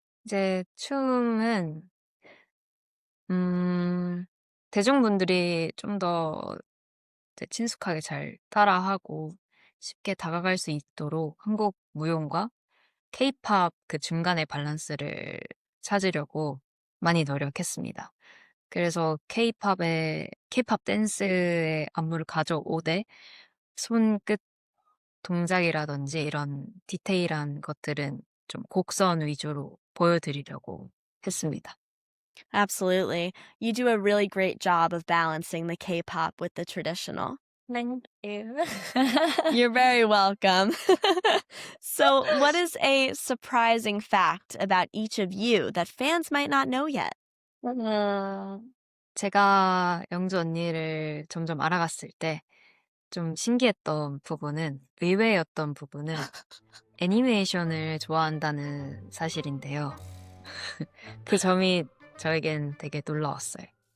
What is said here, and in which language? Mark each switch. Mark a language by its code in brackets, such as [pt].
[ko] 이제 춤은 대중분들이 좀 더 친숙하게 잘 따라하고 쉽게 다가갈 수 있도록 한국 무용과 K-팝 그 중간의 밸런스를 찾으려고 많이 노력했습니다. 그래서 K-팝 댄스의 안무를 가져오되 손끝 동작이라든지 이런 디테일한 것들은 좀 곡선 위주로 보여드리려고 했습니다. [en] Absolutely. You do a really great job of balancing the K-pop with the traditional. Thank you. You're very welcome. So, what is a surprising fact about each of you that fans might not know yet? [ko] 제가 영주 언니를 점점 알아갔을 때 좀 신기했던 부분은, 의외였던 부분은 애니메이션을 좋아한다는 사실인데요. 그 점이 저에겐 되게 놀라웠어요.